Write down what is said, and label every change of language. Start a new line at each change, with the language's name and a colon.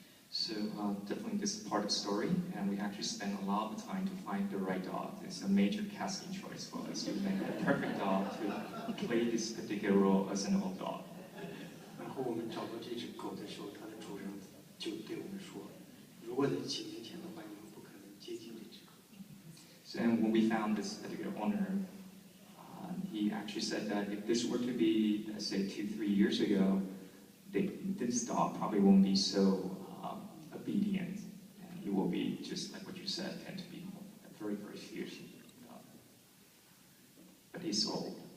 English: So definitely this is part of the story, and we actually spent a lot of time to find the right dog. It's a major casting choice for us to make the perfect dog to play this particular role as an old dog.
Chinese: 然后我们找到这只狗的时候，它的主人就对我们说：“如果在几年前的话，你们不可能接近这只狗。”
English: So and when we found this particular owner, he actually said that if this were to be, let's say, 2-3 years ago, this dog probably won't be so obedient, and he will be just like what you said, tend to be a very, very fierce dog. But he's old.